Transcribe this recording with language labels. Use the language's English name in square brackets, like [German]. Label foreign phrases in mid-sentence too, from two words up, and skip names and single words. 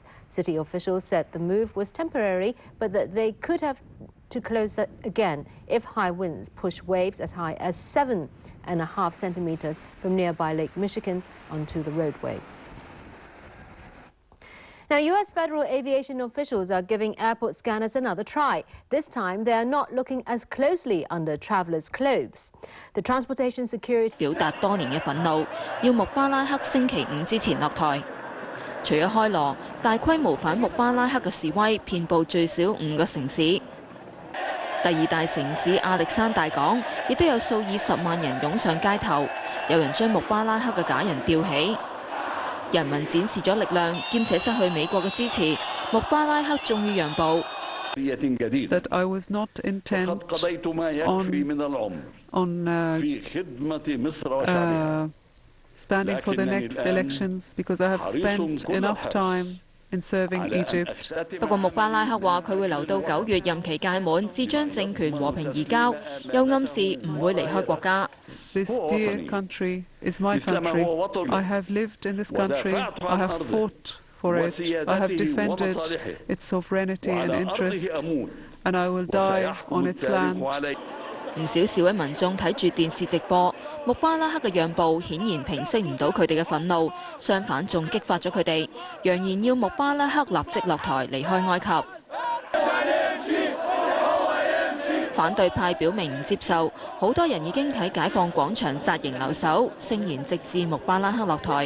[English] City officials said the move was temporary, but that they could have to close it again if high winds push waves as high as 7.5 centimeters from nearby Lake Michigan onto the roadway. Now, U.S. federal aviation officials are giving airport scanners another try. This time, they are not looking as closely under travelers' clothes. The Transportation Security [Cantonese] 表達多年嘅憤怒，要穆巴拉克星期五之前落台。除咗開羅，大規模反穆巴拉克嘅示威遍佈最少5個城市。第二大城市亞歷山大港亦都有數以10萬人湧上街頭，有人將穆巴拉克嘅假人吊起。人民展示咗力量，兼且失去美國嘅支持，穆巴拉克終於讓步。 [English] That I was not intent on standing for the next elections because I have spent enough time in serving Egypt. [Cantonese] 不過穆巴拉克話佢會留到9月任期屆滿，至將政權和平移交，又暗示唔會離開國家。 [English] This dear country is my country. I have lived in this country. I have fought for it. I have defended its sovereignty and interests, and I will die on its land. [Cantonese] 唔少示威民眾睇住電視直播，穆巴拉克嘅讓步顯然平息唔到佢哋嘅憤怒，相反仲激發咗佢哋，揚言要穆巴拉克立即落台離開埃及。反對派表明唔接受，好多人已經喺解放廣場紮營留守，聲言直至穆巴拉克落台。